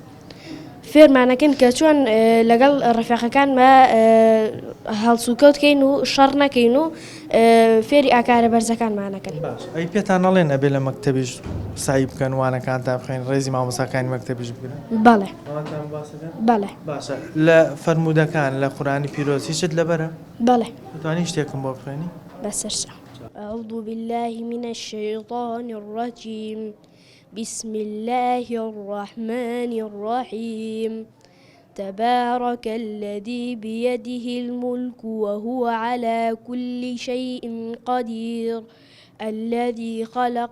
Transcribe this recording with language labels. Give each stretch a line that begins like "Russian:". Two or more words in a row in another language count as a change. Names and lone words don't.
Central Kurdish: فێرمانەکەن کە چۆن لەگەڵ ڕەفیقەکانمە هەڵسوکەوتکەین و شەڕ نەکەین و فێری ئاکارە بەرزەکانمانەکەن ئەی پێتان نەڵێن ئەبێ لە مەکتەبیش سایی بکەن وانەکانتان بخەین ڕێزی مامۆستاکانی مەکتەبیش بگرن بەڵێ بەڵێ باشە لە فەرموودەکان لە قورآنی پیرۆز هیچت لەبەرە بەڵێ دەتوانین شتێکم بۆ بخوێنی
Arabic: بەسەرچە أعوذ بالله من الشيطان الرجيم بسم الله الرحمن الرحيم تبارك الذي بيده الملك وهو على كل شيء قدير الذي خلق